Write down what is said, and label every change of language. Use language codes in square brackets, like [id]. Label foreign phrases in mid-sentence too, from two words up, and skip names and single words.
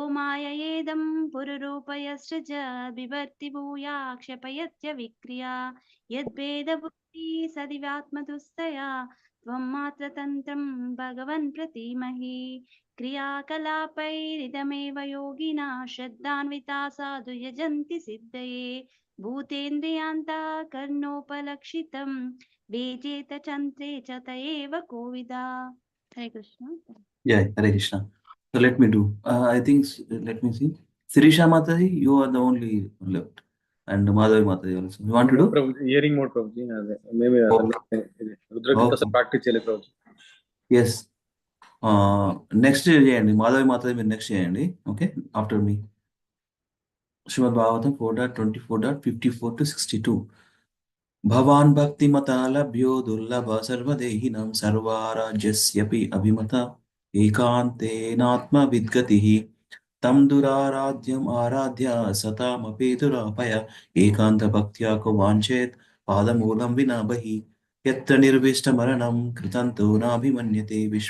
[sa] माययेदं पुरुरूपयसृज बिभर्ति भूया क्षपयत्य विक्रिया यद्भेदबुद्धि सदिवात्मदुस्तया त्वं मात्रतन्त्रं भगवन् प्रतीमहि क्रियाकलापैरिदमेव योगिना श्रद्धान्विता साधु यजन्ति सिद्धये भूतेन्द्रियान्तःकरणोपलक्षितं वेजेत चन्त्रे च त एव कोविदा. हरे कृष्ण. [en] Yeah, Hare Krishna. So let me do. I think, let me see. Sirisha Mataji, you are the only left. And Madhavi Mataji also. You want to do? Hearing mode, Prabhuji. Maybe RudraGita practice cheyale, Prabhuji. Yes. Next [te] చేయండి మాధవి మాతాజీ మీరు నెక్స్ట్ చేయండి. ఓకే, [en] after me. [te] శ్రీమద్ భాగవతం 4.24.54 to 62. [sa] भवान् भक्तिमता लभ्यो दुर्लभ सर्वदेहिनं सर्वाराज्यस्यपि अभिमता एकान्तेनात्मविद्गतिः तं दुराराध्यम् आराध्य सतामपि दुरापय एकान्तभक्त्या को वाञ्छेत् पादमूलं विना बहिः यत्र निर्विष्टमरणं कृतं तु नाभिमन्यते